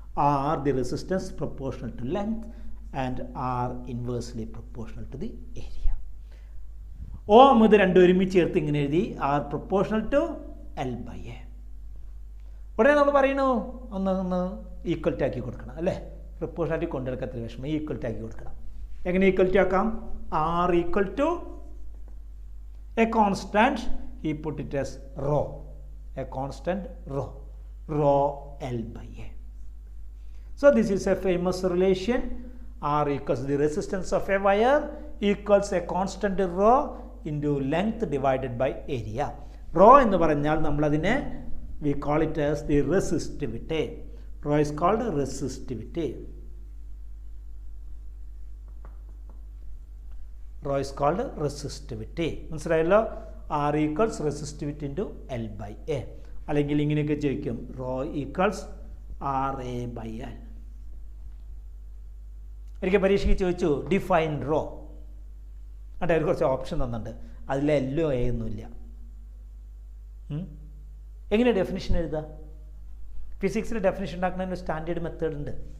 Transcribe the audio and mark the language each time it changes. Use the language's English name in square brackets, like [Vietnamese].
[English] R the resistance proportional to length and R inversely proportional to the area. [Malayalam] ഓം ഇത് രണ്ടും ഒരുമിച്ച് ചേർത്ത് ഇങ്ങനെ എഴുതി [English] R proportional to L/A. [Malayalam] ഉടനെ നമ്മൾ പറയണു ഒന്ന് ഈക്വൽറ്റി ആക്കി കൊടുക്കണം അല്ലേ. പ്രൊപ്പോർഷണാലിറ്റി കൊണ്ടെടുക്കത്ര വിഷമം ഈക്വൽറ്റി ആക്കി കൊടുക്കണം. എങ്ങനെ ഈക്വൽറ്റി ആക്കാം? [English] R equal to a constant, [Malayalam] he put it as rho, [English] a constant rho L/A. So this is a famous relation. R equals the resistance of a wire equals a constant rho into length divided by area. Rho [Malayalam] എന്ന് പറഞ്ഞാൽ നമ്മൾ അതിനെ [English] we call it as the resistivity. Rho is called resistivity. Rho is called resistivity. [Malayalam] മനസ്സിലായല്ലോ? [English] R equals resistivity into L/A. [Malayalam] അല്ലെങ്കിൽ ഇങ്ങനെയൊക്കെ ചോദിക്കും [English] rho equals RA/L. [Malayalam] ഒരിക്കൽ പരീക്ഷയ്ക്ക് ചോദിച്ചു [English] Define rho. [Malayalam] എന്നിട്ട് അവർ കുറച്ച് ഓപ്ഷൻ തന്നിട്ടുണ്ട്, അതിൽ എല്ലോ എ ഒന്നുമില്ല. എങ്ങനെ ഡെഫിനിഷൻ എഴുതുക? ഫിസിക്സിൽ ഡെഫിനിഷൻ ഉണ്ടാക്കുന്നതിന് ഒരു സ്റ്റാൻഡേർഡ് മെത്തേഡ് ഉണ്ട്.